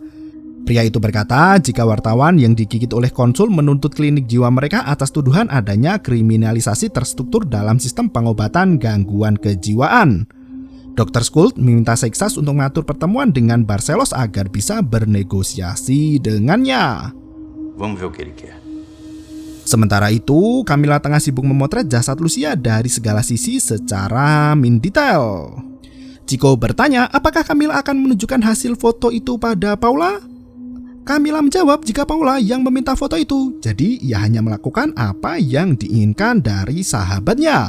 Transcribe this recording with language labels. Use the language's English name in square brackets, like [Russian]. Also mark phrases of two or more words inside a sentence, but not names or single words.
[Indonesian] Pria itu berkata jika wartawan yang digigit oleh konsul menuntut klinik jiwa mereka atas tuduhan adanya kriminalisasi terstruktur dalam sistem pengobatan gangguan kejiwaan. Dr. Schultz meminta Saiksas untuk mengatur pertemuan dengan Barcelos agar bisa bernegosiasi dengannya. [Portuguese] Vamos ver o que ele quer. [Indonesian] Sementara itu, Camila tengah sibuk memotret jasad Lucia dari segala sisi secara mendetail. Chico bertanya apakah Camila akan menunjukkan hasil foto itu pada Paula? Camila menjawab jika Paula yang meminta foto itu, jadi ia hanya melakukan apa yang diinginkan dari sahabatnya.